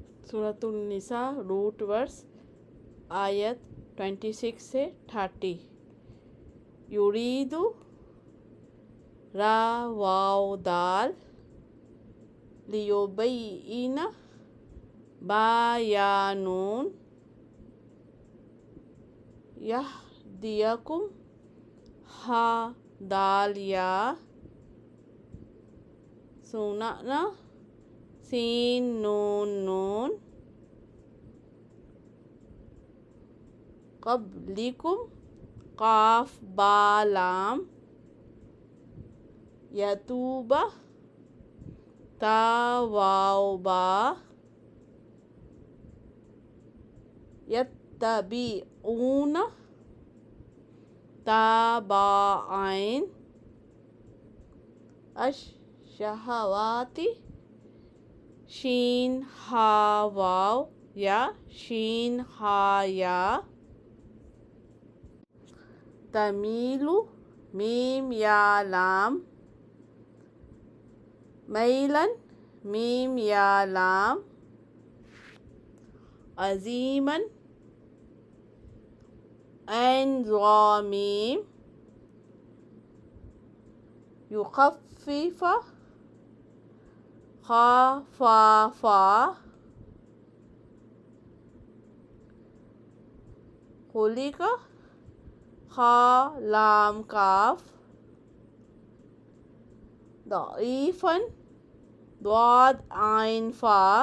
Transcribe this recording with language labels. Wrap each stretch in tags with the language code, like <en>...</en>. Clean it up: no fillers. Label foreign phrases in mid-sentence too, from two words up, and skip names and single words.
<hi>सूरतुन निसा</hi> <en>root verse</en> <hi>आयत 26 से 30।</hi> <ar>يريدُ را واو دال ليبيّنَ با يا نون يهديَكم ها دال يا سُنَنَ سين نون نون قبلِكم كاف با لام يتوبَ تا واو با يتّبعون تا با عين الشهواتِ شين ها واو يا شين ها يا تميلوا ميم يا لام ميلاً ميم يا لام मैलन मीम या लाम عظيماً عين ظا ميم يخفّفَ خا فا فا خُلِقَ خا لام كاف ضعيفاً ضاد عين فا</ar>